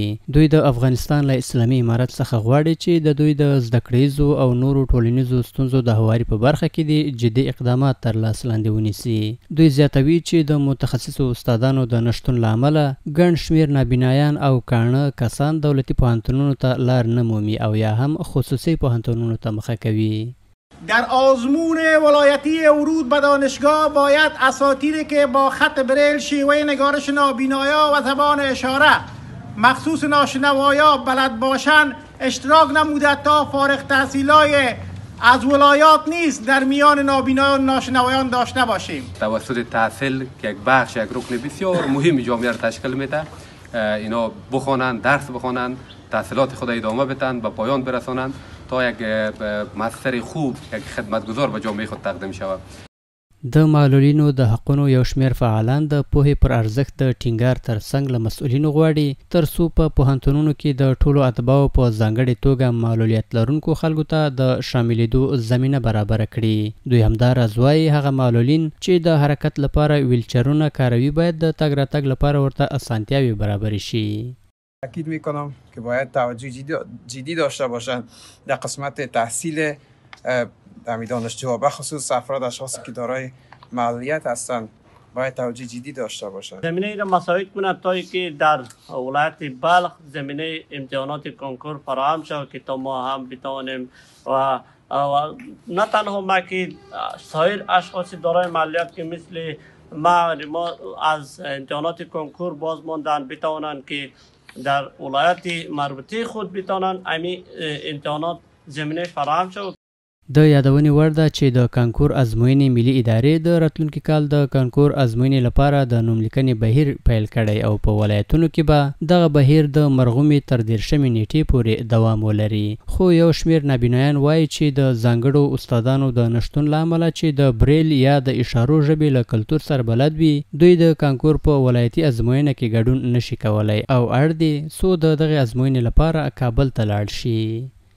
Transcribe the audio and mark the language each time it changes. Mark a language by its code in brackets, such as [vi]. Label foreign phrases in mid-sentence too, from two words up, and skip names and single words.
[ps] دوی د افغانستان له اسلامي امارت څخه غواړي چې د دوی د زده کړیزو او نورو ټولنیزو ستونزو د هواري په برخه کې د جدي اقدامات تر لاس لاندې ونیسي. دوی زیاتوي چې د متخصصو استادانو د نشتون له امله ګڼ شمېر نابینایان او کاڼه کسان دولتي پوهنتونونو ته لار نه مومي او یا هم خصوصي پوهنتونونو ته مخه کوي. [fa] در آزمون ولایتی ورود به دانشگاه باید اساتیدی که با خط بریل شیوه نگارش نابینایا و زبان اشاره مخصوص ناشنوایا بلد باشند اشتراک نموده تا فارغ تحصیلای از ولایات نیست در میان نابینایان و ناشنوایان داشته باشیم. توسط تحصیل که یک بخش، یک رکن بسیار مهم جامعه را تشکیل میده، اینا بخوانند، درس بخوانند، تحصیلات خود ادامه بدن، به پایان برسانند تا یک مؤثر خوب، یک خدمتگزار به جامعه خود تقدیم شود. [ps] د معلولینو د حقونو یو شمېر فعالان د پوهې پر ارزښت د ټینګار ترڅنګ له مسؤلینو غواړي ترڅو په پوهنتونونو کې د ټولو اتباعو په ځانګړې توګه معلولیت لرونکو خلکو ته د شاملېدو زمینه برابره کړي. دوی همداراز وایي هغه معلولین چې د حرکت لپاره ویلچرونه کاروي باید د تګ راتګ لپاره ورته اسانتیاوې برابرې شي. [fa] تاکید میکنم که باید توجه جدی داشته باشند در قسمت تحصیل در دانشجوها، به خصوص افراد اشخاصی که دارای معلولیت هستند باید توجه جدی داشته باشند. زمینه را مساعد کنند تا که در ولایت بلخ زمینه امتحانات کنکور فراهم شود که تا ما هم بتوانیم و نه تنها ما که سایر اشخاص دارای معلولیت که مثل ما از امتحانات کنکور باز ماندن بتوانند که در ولایت مربوطه خود بتوانند امی امتحانات زمینه فراهم شود. [ps] د یادونې وړ ده چې د کانکور ازموینې ملي ادارې د راتلونکي کال د کانکور ازموینې لپاره د نوملیکنې بهیر پیل کړی او په ولایتونو کې به دغه بهیر د مرغومې تر 13 نیټې پورې دوام ولري. خو یو شمېر نابینایان وایي چې د ځانګړو استادانو د نشتون له امله چې د بریل یا د اشارو ژبې له کلتور سره بلد وي دوی د کانکور په ولایتي ازموینه کې ګډون نشي کولی او اړ دي څو د دغې ازموینې لپاره کابل ته لاړ شي.